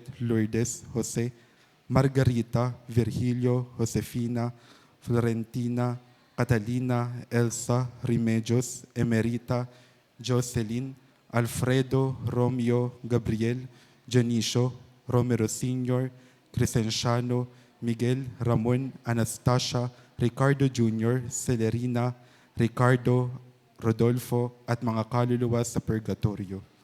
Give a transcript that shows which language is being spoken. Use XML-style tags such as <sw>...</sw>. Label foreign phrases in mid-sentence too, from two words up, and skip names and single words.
<tl>Lourdes, Jose, Margarita, Virgilio, Josefina, Florentina, Catalina, Elsa, Remedios, Emerita, Jocelyn, Alfredo, Romeo, Gabriel, Dionisio, Romero Sr., Crescenciano, Miguel, Ramon, Anastasia, Ricardo Jr., Celerina, Ricardo, Rodolfo, at mga kaluluwa sa purgatorio.</tl>